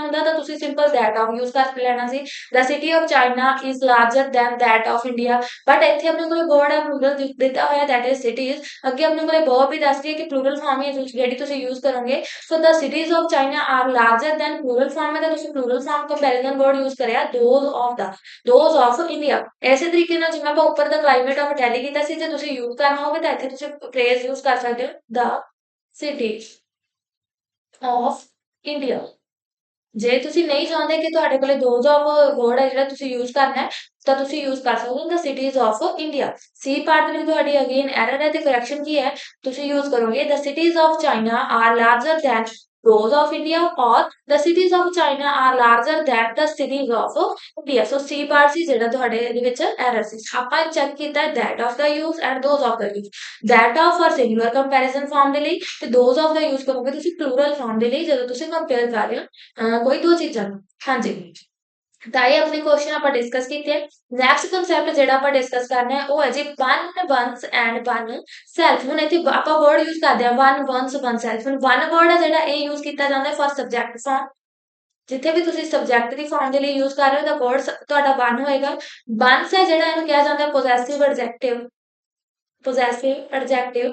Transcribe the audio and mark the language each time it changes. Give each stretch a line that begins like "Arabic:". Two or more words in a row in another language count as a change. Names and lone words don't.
Punjabi: ਹੁੰਦਾ ਤਾਂ ਤੁਸੀਂ
English: simple that of use
Punjabi: ਕਰ ਲੈਣਾ ਸੀ
English: the city of China is larger than that of India but
Punjabi: ਇੱਥੇ ਆਪਣੇ ਕੋਲ ਵਰਡ ਹੈ ਪਲੂਰਲ ਦਿੱਤਾ ਹੋਇਆ
English: that is cities
Punjabi: ਅੱਗੇ ਆਪਣੇ ਕੋਲ ਬਹੁਤ ਵੀ ਦੱਸ ਰਹੀ ਹੈ ਕਿ
English: plural form
Punjabi: ਹੀ ਜਿਹੜੀ ਤੁਸੀਂ ਯੂਜ਼ ਕਰੋਗੇ
English: so the cities of China are larger than plural form
Punjabi: ਹੈ ਤਾਂ ਤੁਸੀਂ
English: plural form comparison word use
Punjabi: ਕਰਿਆ
English: those of India
Punjabi: ਐਸੇ ਤਰੀਕੇ ਨਾਲ ਜਿਵੇਂ ਆਪਾਂ ਉੱਪਰ
English: the climate of Delhi
Punjabi: ਕੀਤਾ ਸੀ ਜੇ ਤੁਸੀਂ ਯੂਜ਼ ਕਰਨਾ ਹੋਵੇ ਤਾਂ ਇੱਥੇ ਤੁਸੀਂ
English: phrase use
Punjabi: ਕਰ ਸਕਦੇ ਹੋ
English: the city of India
Punjabi: ਜੇ ਤੁਸੀਂ ਨਹੀਂ ਚਾਹੁੰਦੇ ਕਿ ਤੁਹਾਡੇ ਕੋਲੇ
English: those of word
Punjabi: ਹੈ ਜਿਹੜਾ ਤੁਸੀਂ ਯੂਜ਼ ਕਰਨਾ ਹੈ ਤਾਂ ਤੁਸੀਂ ਯੂਜ਼ ਕਰ ਸਕਦੇ ਹੋ
English: the cities of India C part
Punjabi: ਦੇ ਵਿੱਚ ਤੁਹਾਡੀ
English: again error
Punjabi: ਹੈ ਤੇ ਕਰੈਕਸ਼ਨ ਕੀ ਹੈ ਤੁਸੀਂ ਯੂਜ਼ ਕਰੋਗੇ
English: the cities of China are larger than those of India or the cities of China are larger than the cities of India so C part
Punjabi: ਸੀ ਜਿਹੜਾ ਤੁਹਾਡੇ ਇਹਦੇ ਵਿੱਚ ਐਰਰ ਸੀ ਆਪਾਂ ਚੈੱਕ ਕੀਤਾ
English: that of
Punjabi: ਦਾ
English: use and those of
Punjabi: ਦਾ
English: use that of for singular comparison form
Punjabi: ਦੇ ਲਈ ਤੇ
English: those of
Punjabi: ਦਾ use ਕਰੋਗੇ ਤੁਸੀਂ
English: plural form
Punjabi: ਦੇ ਲਈ ਜਦੋਂ ਤੁਸੀਂ ਕੰਪੇਅਰ ਕਰ ਰਹੇ ਹੋ ਕੋਈ ਦੋ ਚੀਜ਼ਾਂ ਨੂੰ ਹਾਂਜੀ ਤਾਂ ਇਹ ਆਪਣੇ ਕੁਐਸਚਨ ਆਪਾਂ ਡਿਸਕਸ ਕੀਤੇ
English: next concept
Punjabi: ਜਿਹੜਾ ਆਪਾਂ ਡਿਸਕਸ ਕਰਨਾ ਹੈ ਉਹ ਹੈ ਜੀ
English: one one's and oneself
Punjabi: ਹੁਣ ਇੱਥੇ ਆਪਾਂ
English: word use
Punjabi: ਕਰਦੇ ਹਾਂ
English: one one's oneself
Punjabi: ਹੁਣ
English: one word
Punjabi: ਹੈ ਜਿਹੜਾ ਇਹ ਯੂਜ਼ ਕੀਤਾ ਜਾਂਦਾ ਹੈ
English: for subject form
Punjabi: ਜਿੱਥੇ ਵੀ ਤੁਸੀਂ ਸਬਜੈਕਟ ਦੀ ਫਾਰਮ ਦੇ ਲਈ ਯੂਜ਼ ਕਰ ਰਹੇ ਹੋ ਤਾਂ ਵਰਡ ਤੁਹਾਡਾ ਵਨ ਹੋਏਗਾ ਵਨਸ ਹੈ ਜਿਹੜਾ ਇਹਨੂੰ ਕਿਹਾ ਜਾਂਦਾ ਹੈ
English: possessive adjective possessive adjective